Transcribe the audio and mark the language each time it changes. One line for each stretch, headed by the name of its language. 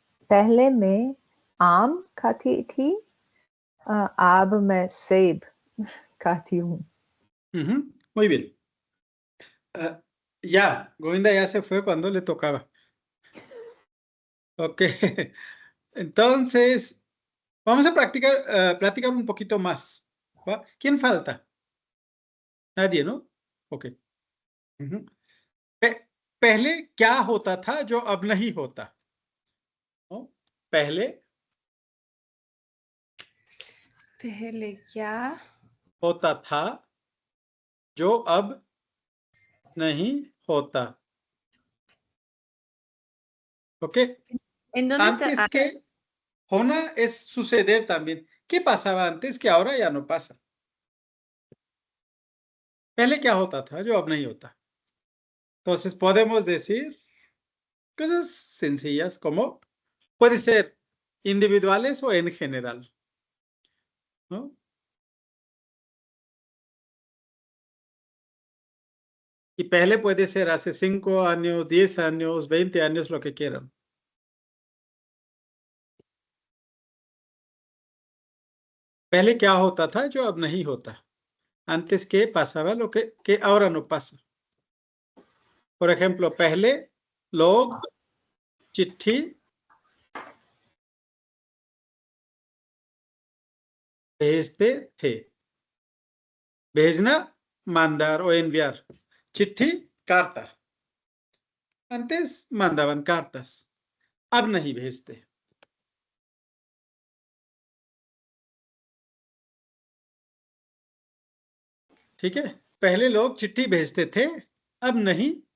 Hindi: पहले मैं आम खाती थी, अब मैं सेब खाती हूँ।
Spanish: Muy bien. Ya, Govinda ya se fue cuando le tocaba. Ok. Entonces, vamos a platicar un poquito más. ¿Va? ¿Quién falta? Nadie, ¿no? Ok.
Hindi: पहले क्या होता था जो अब नहीं होता? पहले क्या होता था जो अब नहीं होता.
Spanish: ¿Ok? Antes que Hona es suceder también. ¿Qué pasaba antes que ahora ya no pasa?
Hindi: पहले क्या होता था जो अब नहीं होता?
Spanish: Entonces podemos decir cosas sencillas como puede ser individuales o en general, ¿no? Y पहले puede ser hace 5 años, 10 años, 20 años, lo que quieran.
Hindi: पहले क्या होता था जो अब नहीं होता?
Spanish: Antes que pasaba lo que ahora no pasa. Por ejemplo,
Hindi: पहले लोग चिट्ठी भेजते थे.
Spanish: भेजना, mandar o enviar. चिट्ठी, carta. Antes mandaban cartas.
Hindi: अब नहीं भेजते. ठीक है? पहले लोग चिट्ठी भेजते थे, अब नहीं